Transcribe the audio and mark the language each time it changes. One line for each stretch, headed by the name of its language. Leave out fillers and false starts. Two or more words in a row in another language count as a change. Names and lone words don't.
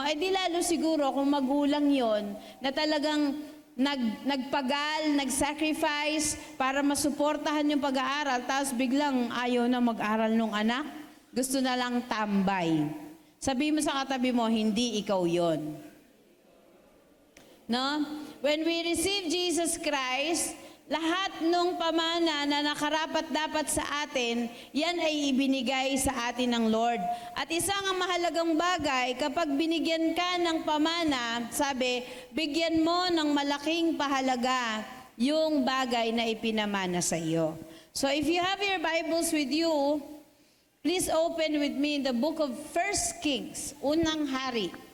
Filipino: Eh di lalo siguro kung magulang yon na talagang nagpagal, nag-sacrifice para masuportahan yung pag-aaral, tapos biglang ayaw na mag-aral nung anak. Gusto na lang tambay. Sabi mo sa katabi mo, hindi ikaw yon. No?
English: When we receive Jesus Christ,
Filipino: lahat ng pamana na nakarapat dapat sa atin, yan ay ibinigay sa atin ng Lord. At isang mahalagang bagay, kapag binigyan ka ng pamana, sabi, bigyan mo ng malaking pahalaga yung bagay na ipinamana sa iyo.
English: So if you have your Bibles with you, please open with me in the book of 1 Kings,
Filipino: Unang Hari.